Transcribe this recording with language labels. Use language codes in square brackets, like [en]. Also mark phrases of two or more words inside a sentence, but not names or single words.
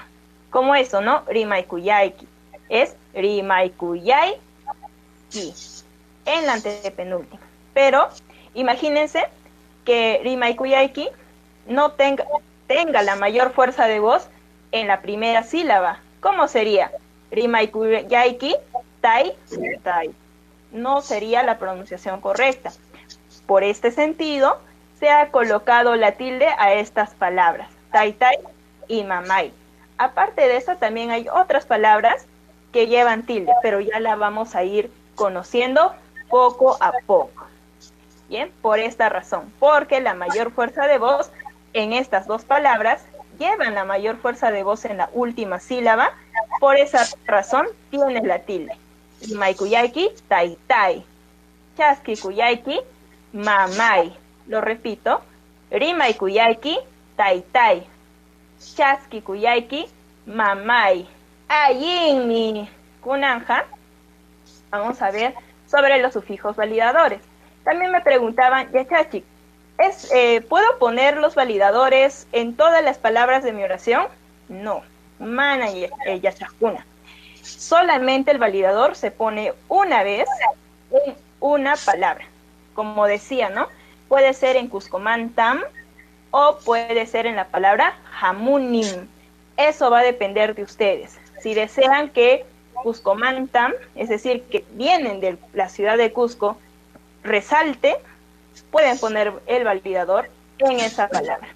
[es] Como eso, ¿no? Rimaikuyaiki. Es Rimaikuyaiki en la antepenúltima. Pero imagínense que Rimaikuyaiki no tenga la mayor fuerza de voz en la primera sílaba. ¿Cómo sería? [qu] Rimaikuyaiki, tai, tai. [es] No sería la pronunciación correcta. Por este sentido, se ha colocado la tilde a estas palabras, [qu] tai, tai y mamai. [es] Aparte de eso, también hay otras palabras que llevan tilde, pero ya la vamos a ir conociendo poco a poco. Bien, por esta razón, porque la mayor fuerza de voz en estas dos palabras llevan la mayor fuerza de voz en la última sílaba, por esa razón tiene la tilde. [qu] Rimaikuyaiki, tai tai. Chaskikuyaiki, mamai. [es] Lo repito, [qu] Rimaikuyaiki, tai tai. Chaskikuyaiki, mamai. Ayinmi kunanja. [es] Vamos a ver sobre los sufijos validadores. También me preguntaban, Yachachik, ¿puedo poner los validadores en todas las palabras de mi oración? No, [qu] mana yachakuna. [es] Solamente el validador se pone una vez en una palabra. Como decía, ¿no? Puede ser en Cuscomantam, o puede ser en la palabra hamunim. Eso va a depender de ustedes. Si desean que Cuscomantam, es decir, que vienen de la ciudad de Cusco, resalte, pueden poner el validador en esa palabra.